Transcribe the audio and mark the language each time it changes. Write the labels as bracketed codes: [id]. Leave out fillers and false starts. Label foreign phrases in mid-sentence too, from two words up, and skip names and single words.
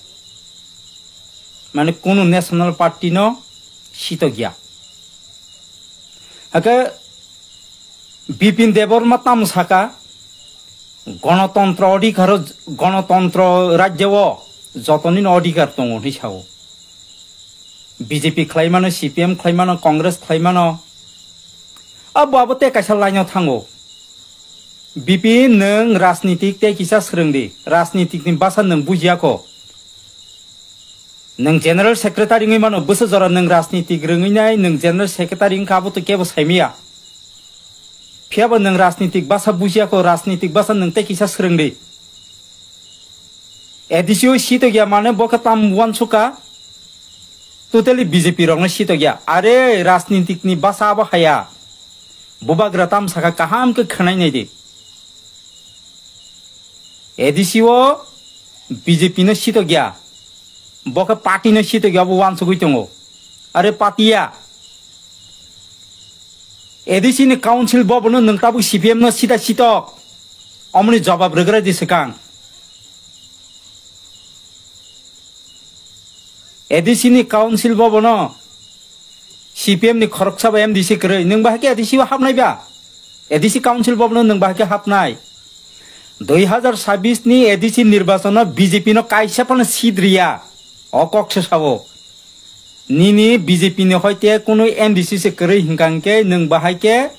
[trp] माने कोनो [en] national party [trp] नो सीट गया हके बिपिन देबबर्मा ताम साका गणतंत्र अधिकार गणतंत्र राज्य जतनी अधिकार दङ हिसाव बीजेपी खालायमानो सीपीएम खालायमानो कांग्रेस खालायमानो अब ते कैसा लाइनाव थांगो बिपिन नों राजनीतिक ते किसा सोलोंदि राजनीतिकनि बासा नों बुजियाखो नों [en] general secretary [trp] मानो बोसोर जरा नों राजनीतिक रोङैनाय नों [en] general secretary [trp] काबोथ केबो सायमिया फियाबो नों राजनीतिक बासा बुजियाखो राजनीतिक बासा नों ते किसा सोलोंदि एडिसिओ सीट गया माने बका ताम वन सुका टोटली बीजेपी रंग सीट गया अरे राजनीतिकनि बासा बाहाया बुबाग्रा ताम साका काहाम के खनाय नै दे एडिसिओ बीजेपी ने सीट गया बका पार्टी ने सीट गया वो वन सुगै दङ अरे पार्टिया एडिसी नि काउंसिल बबनो नोंताबो सीपीएम न सीटा सीटक अमनि जवाब रगरा दिसकां एडिसी नि काउंसिल बबनो सीपीएम नि खरकसाबा एमडीसी करे नों बाहाके एडिसी हाबनाय बा एडिसी काउंसिल बबनो नों बाहाके हाबनाय 2026 नि एडिसी निर्वाचन बीजेपी न काइसापन सिद्रिया अकक्ष सावो निनी बीजेपी ने हयते कोनो एमडीसी से करे हिंगांके नों बाहाके